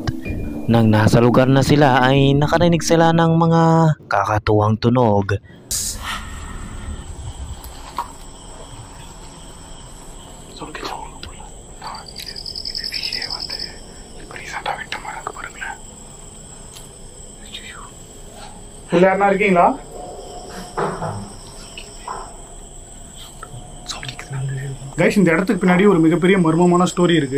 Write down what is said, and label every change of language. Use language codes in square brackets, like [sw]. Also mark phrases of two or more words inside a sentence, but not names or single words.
[tl] Nang nasa lugar na sila ay nakarinig sila ng mga kakatuwang tunog. [ta] எல்லாரும் இருக்கீங்களா? கைஸ், இந்த இடத்துக்கு பின்னாடி ஒரு மிகப்பெரிய மர்மமான ஸ்டோரி இருக்கு.